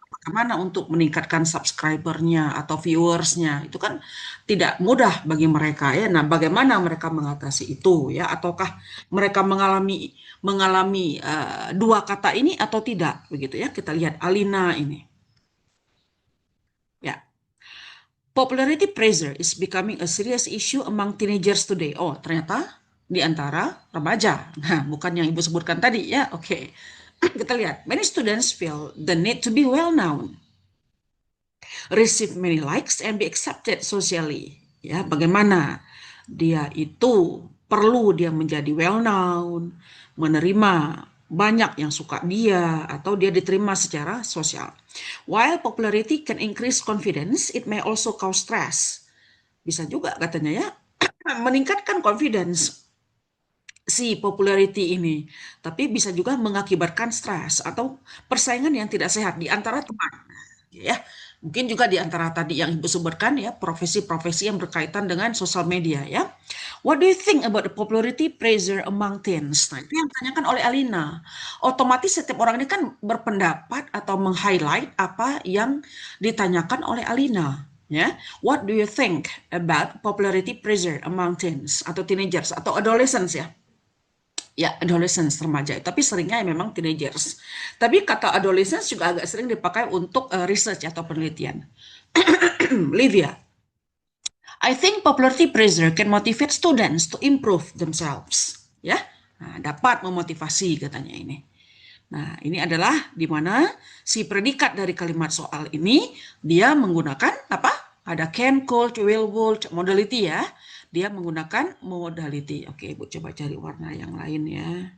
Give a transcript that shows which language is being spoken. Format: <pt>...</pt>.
<id>Bagaimana untuk meningkatkan subscribernya atau viewersnya. Itu kan tidak mudah bagi mereka ya. Nah, bagaimana mereka mengatasi itu ya? Ataukah mereka mengalami dua kata ini atau tidak begitu ya, kita lihat Alina ini ya.</id> <en>Popularity pressure is becoming a serious issue among teenagers today.</en> <id>Oh, ternyata di antara remaja. Nah, bukan yang ibu sebutkan tadi ya. Oke. Kita lihat,</id> <en>many students feel the need to be well known, receive many likes and be accepted socially.</en> <id>Ya, bagaimana dia itu perlu dia menjadi well known, menerima banyak yang suka dia atau dia diterima secara sosial.</id> <en>While popularity can increase confidence, it may also cause stress.</en> <id>Bisa juga katanya ya meningkatkan confidence si popularity ini, tapi bisa juga mengakibatkan stres atau persaingan yang tidak sehat di antara teman ya. Mungkin juga di antara tadi yang Ibu sebutkan ya, profesi-profesi yang berkaitan dengan sosial media ya.</id> <en>What do you think about the popularity pressure among teens?</en> <id>Nah, itu yang ditanyakan oleh Alina. Otomatis setiap orang ini kan berpendapat atau meng-highlight apa yang ditanyakan oleh Alina.</id> <en>Ya, what do you think about popularity pressure among teens atau teenagers atau adolescents ya?</en> <id>Ya, adolescents, remaja. Tapi seringnya memang teenagers. Tapi kata adolescents juga agak sering dipakai untuk research atau penelitian.</id> <en>Livia, I think popularity pressure can motivate students to improve themselves.</en> <id>Ya, nah, dapat memotivasi katanya ini. Nah, ini adalah di mana si predikat dari kalimat soal ini dia menggunakan apa? Ada can, could, will, would, modality ya. Dia menggunakan modality. Oke, Ibu coba cari warna yang lain ya.</id>